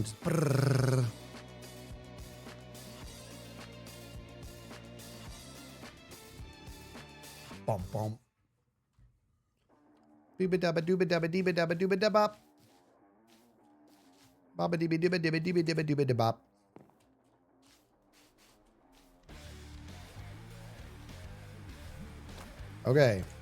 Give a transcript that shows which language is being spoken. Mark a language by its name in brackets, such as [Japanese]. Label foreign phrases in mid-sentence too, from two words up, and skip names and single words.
[English] Just brrr. Bum bum. Dooba dabba dooba dabba dooba dabba dooba dabba. Baba dooba dooba dooba dooba dooba dooba dabba. Okay.